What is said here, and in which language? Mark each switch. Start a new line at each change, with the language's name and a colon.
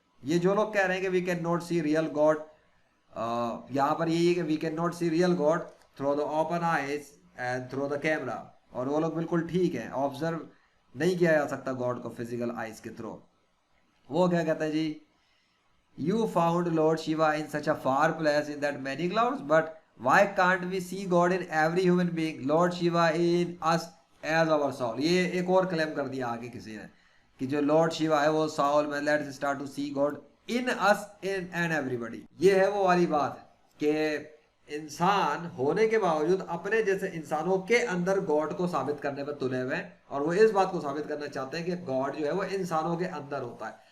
Urdu: یہ جو لوگ کہہ رہے ہیں کہ
English: we can not see real God,
Urdu: یہاں پر یہی ہے کہ
English: We can not see real God through the open eyes and through the camera.
Urdu: اور وہ لوگ بالکل ٹھیک ہیں، آبزرو نہیں کیا جا سکتا گاڈ کو فزیکل آئیز کے تھرو. وہ کیا کہتے ہیں جی،
English: You found Lord Shiva in such a far place in that many clouds but Why can't we see God in every human being, Lord Shiva in us as our soul?
Urdu: یہ ایک اور کلیم کر دیا آگے کسی نے کہ جو لارڈ شیوا ہے وہ سول میں,
English: Let's start to see God in us in and everybody.
Urdu: یہ ہے وہ والی بات کہ انسان ہونے کے باوجود اپنے جیسے انسانوں کے اندر گاڈ کو ثابت کرنے پر تلے ہوئے ہیں, اور وہ اس بات کو ثابت کرنا چاہتے ہیں کہ گاڈ جو ہے وہ انسانوں کے اندر ہوتا ہے.